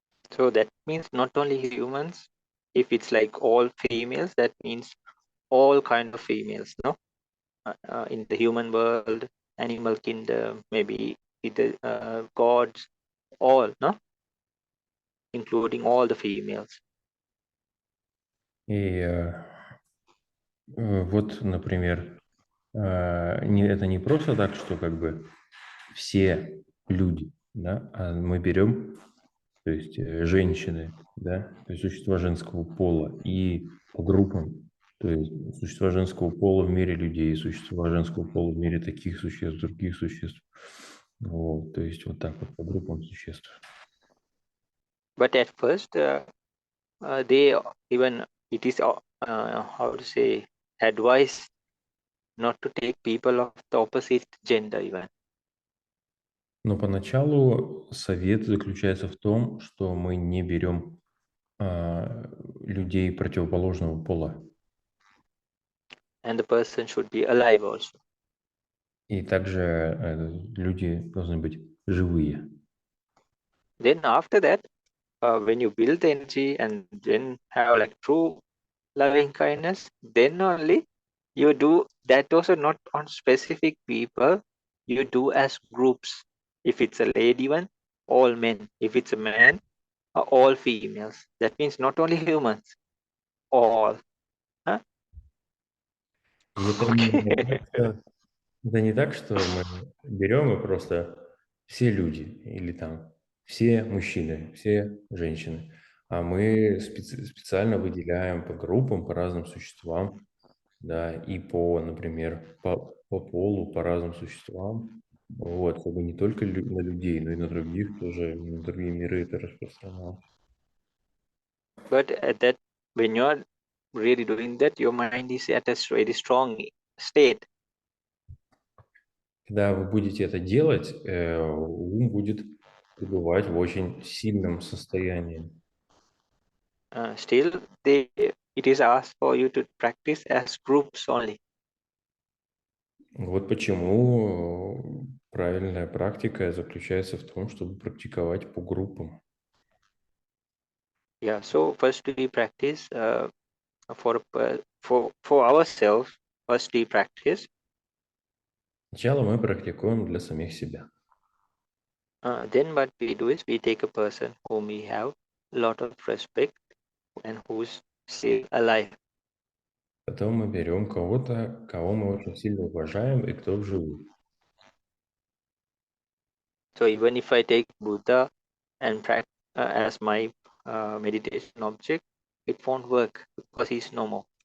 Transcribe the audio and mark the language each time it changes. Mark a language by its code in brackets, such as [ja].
[en] So that means not only humans, if it's like all females, that means all kind of females, no? In the human world, animal kingdom, maybe the gods, all, no? Including all the females. [ru] И вот, например, это не просто так, что как бы все люди, да, а мы берем, то есть женщины, да, то есть существа женского пола, и по группам, то есть существа женского пола в мире людей, существа женского пола в мире таких существ, других существ. Вот, то есть вот так вот по группам существ. [en] But at first, they even it is how to say advice not to take people of the opposite gender even. [ru] Но поначалу совет заключается в том, что мы не берем людей противоположного пола. [en] And the person should be alive also. [ru] И также люди должны быть живые. [en] Then after that, when you build the energy and then have like true loving kindness, then only you do that also not on specific people, you do as groups. If it's a lady one, all men. If it's a man, all females. That means not only humans, all. Huh? [ru] И это [en] Okay. [ru] это не так, что мы берем и просто все люди, или там все мужчины, все женщины, а мы специально выделяем по группам, по разным существам, да, и по, например, по полу, по разным существам, вот, чтобы не только на людей, но и на других тоже, на другие миры это распространялось. [en] But at that, when you're really doing that, your mind is at a very strong state. [ru] Когда вы будете это делать, ум будет пребывать в очень сильном состоянии. [en] Still, it is asked for you to practice as groups only. [ru] Вот почему правильная практика заключается в том, чтобы практиковать по группам. [en] Yeah. So first we practice for ourselves. First we practice. [ru] Сначала мы практикуем для самих себя. [en] Then what we do is we take a person whom we have a lot of respect and who's still alive. [ru] Потом мы берем кого-то, кого мы очень сильно уважаем и кто в живых. [en] So even if I take Buddha and as my meditation object, it won't work because he's no more.